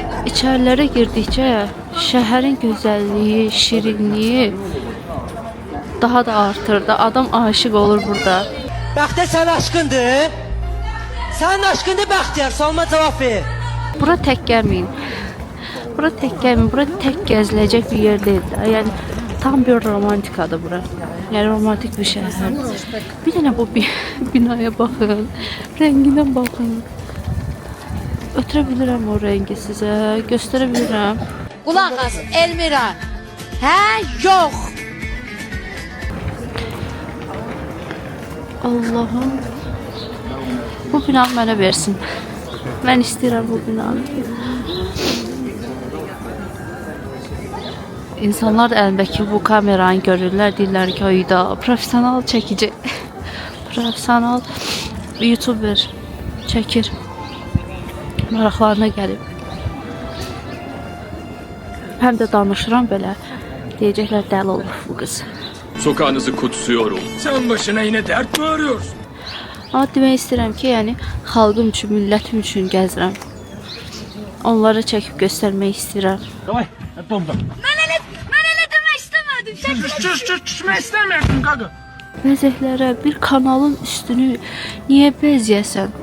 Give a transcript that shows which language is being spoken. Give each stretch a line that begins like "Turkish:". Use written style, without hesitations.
Azerbaijani: İçərilərə girdikcə şəhərin gözəlliyi, şirinliyi daha da artır da. Adam aşiq olur burada. Bəxtiyar sən aşkındır. Sənin aşkındır Bəxtiyar, sualıma cavab ver. Bura tək gəlməyin. Bura tək gəlməyin. Bura tək gəziləcək bir yer deyil də. Yəni tam bir romantikadır bura. Yəni romantik bir şəhər. Bir dənə bu binaya baxın. Rənginə baxın. Ötürə bilirəm o rəngi sizə. Göstərə bilirəm. Qulaq as, Elmira. Hə, yox. Allahım. Bu binanı mənə versin. Mən istəyirəm bu binanı. İnsanlar da əlindəki bu kameranı görürlər, deyirlər ki, ayda profesional çəkici, profesional YouTuber çəkir. Maraqlarına gəlib. Həm də danışıram belə. Deyəcəklər dəli olur bu qız.
Turkish: Sokağınızı kutsuyorum. Sen başına yine dert mi arıyorsun?
Azerbaijani: Amma demək istəyirəm ki, yəni xalqım üçün, millətim üçün gəzirəm. Onlara çəkib göstərmək istəyirəm. Davay. Bomba. Mən elə demək istəmədim. Düşmək istəmirdim qaqa. Bəzəklərə bir kanalın üstünü niyə bəzəyəsən?